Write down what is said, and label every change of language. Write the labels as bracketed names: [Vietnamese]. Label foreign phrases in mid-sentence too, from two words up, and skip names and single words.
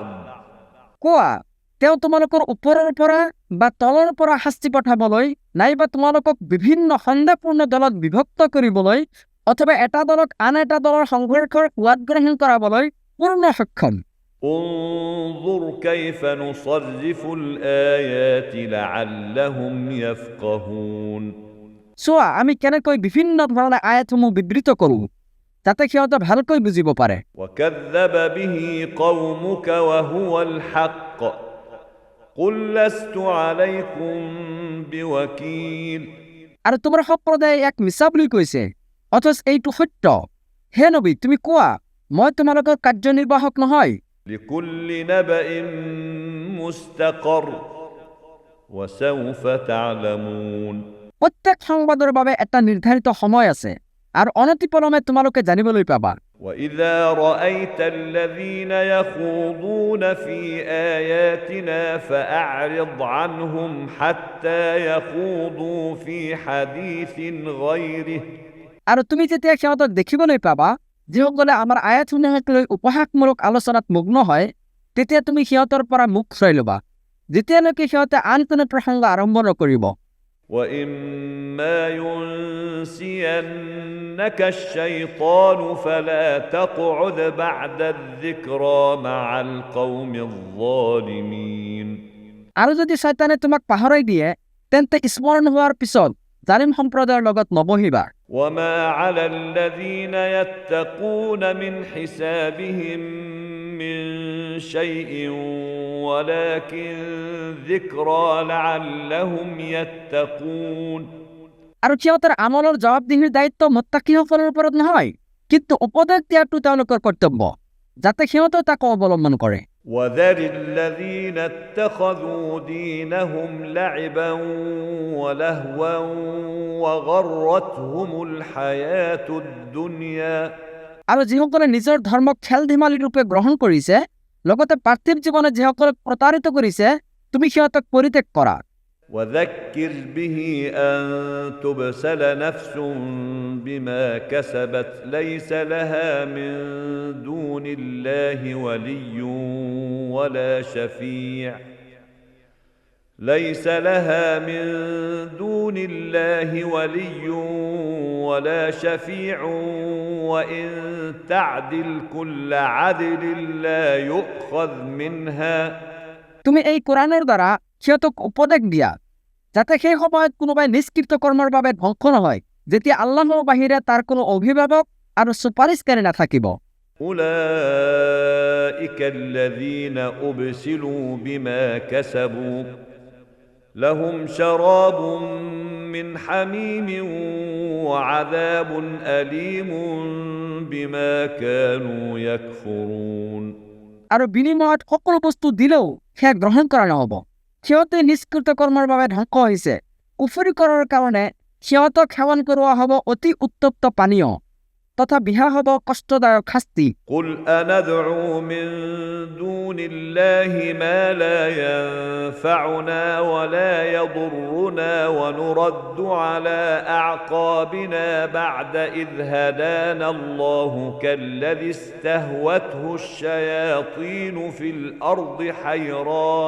[Assamese] কোৱা, তেওঁ তোমালোকৰ ওপৰৰ পৰা বা তলৰ পৰা শাস্তি পঠাবলৈ, নাইবা তোমালোকক বিভিন্ন সন্দেহপূৰ্ণ দলত বিভক্ত কৰিবলৈ, অথবা এটা দলক আন এটা দলৰ সংঘৰ্ষৰ সোৱাদ গ্ৰহণ কৰাবলৈ পূৰ্ণ সক্ষম। [Arabic] انظر كيف نصرف الآيات لعلهم يفقهون। [Assamese] চোৱা, আমি কেনেকৈ বিভিন্ন ধৰণে আয়াতসমূহ বিবৃত কৰোঁ যাতে সিহঁতে ভালকৈ বুজিব পাৰে। [Arabic] وكذب به قومك وهو الحق قل لست عليكم بوكيل। [Assamese] আৰু তোমাৰ সম্প্ৰদায়ে ইয়াক মিছা বুলি কৈছে, অথচ এইটো সত্য। হে নবী, তুমি কোৱা, মই তোমালোকৰ কাৰ্যনিৰ্বাহক নহয়। [Arabic] لكل نبأ مستقر وسوف تعلمون। [Assamese] প্ৰত্যেক সংবাদৰ বাবে এটা নিৰ্ধাৰিত সময় আছে আৰু অনতিপলমে তোমালোকে জানিবলৈ পাবা। [Arabic] وإذا رأيت الذين يخوضون في آياتنا فأعرض عنهم حتى يخوضوا في حديث غيره। [Assamese] আৰু তুমি যেতিয়া সিহঁতক দেখিবলৈ পাবা যিসকলে আমাৰ আয়াতসমূহক লৈ উপহাসমূলক আলোচনাত মগ্ন হয়, তেতিয়া তুমি সিহঁতৰ পৰা মুখ ঘূৰাই ল'বা যেতিয়ালৈকে সিহঁতে আন কোনো প্ৰসংগ আৰম্ভ নকৰিব। [Arabic] وإما ينسينك الشيطان فلا تقعد بعد الذكرى مع القوم الظالمين। [Assamese] আৰু যদি শয়তানে তোমাক পাহৰাই দিয়ে, তেন্তে স্মৰণ হোৱাৰ পিছত জালিম সম্প্ৰদায়ৰ লগত নবহিবা। [Arabic] وما على الذين يتقون من حسابهم من شيء ولكن ذكرى لعلهم يتقون। [Assamese] আৰু সিহঁতৰ আমলৰ জবাবদিহিৰ দায়িত্ব মুত্তাকিসকলৰ ওপৰত নহয়, কিন্তু উপদেশ দিয়াটো তেওঁলোকৰ কৰ্তব্য যাতে সিহঁতেও তাক অৱলম্বন কৰে। [Arabic] وذر الذين اتخذوا دينهم لعبا ولهوا وغرتهم الحياة الدنيا। [Assamese] আৰু যিসকলে নিজৰ ধৰ্মক খেল ধেমালি ৰূপে গ্ৰহণ কৰিছে, লগতে পাৰ্থিৱ জীৱনত যিসকলক প্ৰতাৰিত কৰিছে, তুমি সিহঁতক পৰিত্যাগ কৰা। [Arabic] وذكر به أن تبسل نفس بما كسبت ليس لها من دون الله ولي ولا شفيع ليس لها من دون الله ولي ولا شفيع وإن تعدل كل عدل لا يؤخذ منها। [Assamese] তুমি এই কোৰআনৰ দ্বাৰা সিহঁতক উপদেশ দিয়া যাতে সেই সময়ত কোনোবাই নিষ্কৃত কৰ্মৰ বাবে ধ্বংস নহয়, যেতিয়া আল্লাহৰ বাহিৰে তাৰ কোনো অভিভাৱক আৰু সুপাৰিশকাৰী নাথাকিব। [Arabic] أولئك الذين أبسلوا بما كسبوا لهم شراب من حميم وعذاب أليم بما كانوا يكفرون। [Assamese] আৰু বিনিময়ত সকলো বস্তু দিলেও সেয়া গ্ৰহণ কৰা নহ'ব। সিহঁতে নিষ্কৃত কৰ্মৰ বাবে ধ্বংস হৈছে। কুফৰি কৰাৰ কাৰণে সিহঁতক সেৱন কৰোৱা হ'ব অতি উত্তপ্ত পানীয় তথা বিহা হ'ব কষ্টদায়ক শাস্তি। [Arabic] قل أندعو من دون الله ما لا ينفعنا ولا يضرنا ونرد على أعقابنا بعد إذ هدانا الله كالذي استهوته الشياطين في الأرض حيران।